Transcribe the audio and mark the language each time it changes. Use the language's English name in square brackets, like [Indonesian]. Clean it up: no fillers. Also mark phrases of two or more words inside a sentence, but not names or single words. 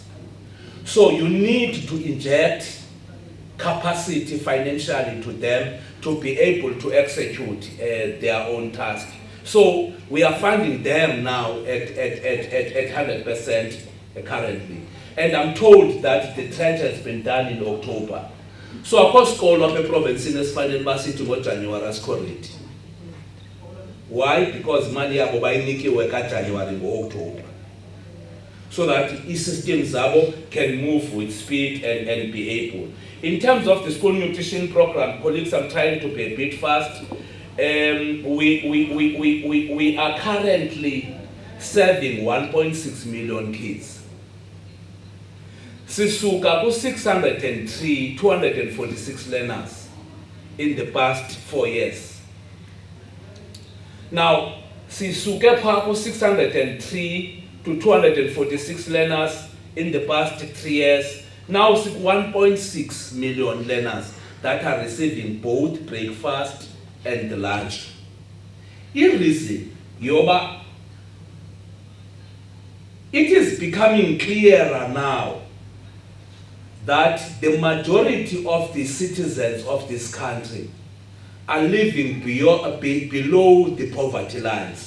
[English] So you need to inject capacity financially to them to be able to execute their own task. So we are funding them now at 100% currently. And I'm told that the trench has been done in October. [Xhosa] So akho sikolo apha eprovinsini esifanele basithi ngoJanuwari asikhoredi. [English] Why? [Xhosa] Because imali yabo bayinikiwe kaJanuwari ngo-October. [English] So that [Xhosa] i-systems zabo [English] can move with speed and be able. In terms of the school nutrition program, colleagues, I'm trying to be a bit fast. We are currently serving 1.6 million kids. [Xhosa] Sisuka ku [English] 246 learners in the past 4 years. Now, [Xhosa] sisuke pha ku [English] 603 to 246 learners in the past 3 years. Now, 1.6 million learners that are receiving both breakfast and lunch. In reason, yoba, it is becoming clearer now that the majority of the citizens of this country are living below the poverty lines.